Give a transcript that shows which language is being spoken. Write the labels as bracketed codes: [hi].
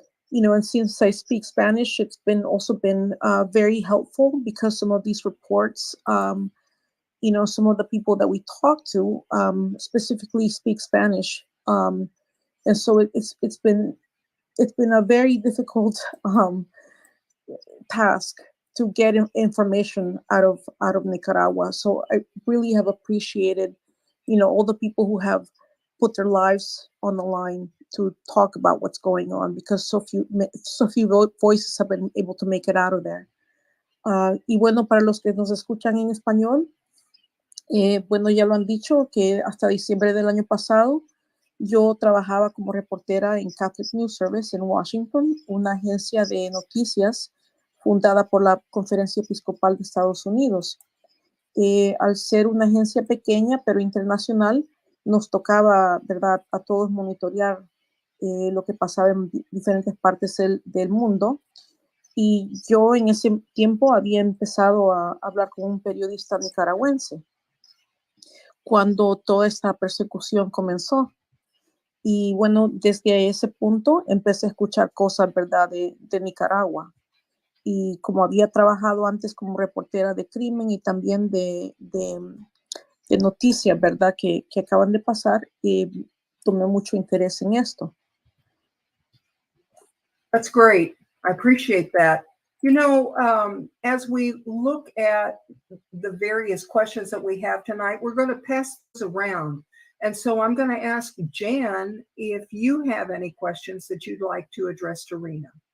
[en] You know, and since I speak Spanish, it's also been very helpful, because some of these reports, you know, some of the people that we talk to specifically speak Spanish, and so it's been a very difficult task to get information out of Nicaragua. So I really have appreciated, you know, all the people who have put their lives on the line to talk about what's going on, because so few voices have been able to make it out of there. [es] Y bueno, para los que nos escuchan en español, bueno, ya lo han dicho, que hasta diciembre del año pasado yo trabajaba como reportera en Catholic News Service en Washington, una agencia de noticias fundada por la Conferencia Episcopal de Estados Unidos. Al ser una agencia pequeña pero internacional, nos tocaba, ¿verdad?, a todos monitorear lo que pasaba en diferentes partes del mundo. Y yo en ese tiempo había empezado a hablar con un periodista nicaragüense cuando toda esta persecución comenzó. Y bueno, desde ese punto empecé a escuchar cosas, ¿verdad?, de Nicaragua. Y como había trabajado antes como reportera de crimen y también de noticias, ¿verdad?, que acaban de pasar, tomé mucho interés en esto. [en] That's great. I appreciate that. You know, as we look at the various questions that we have tonight, we're going to pass those around. And so I'm going to ask Jan if you have any questions that you'd like to address to Rhina.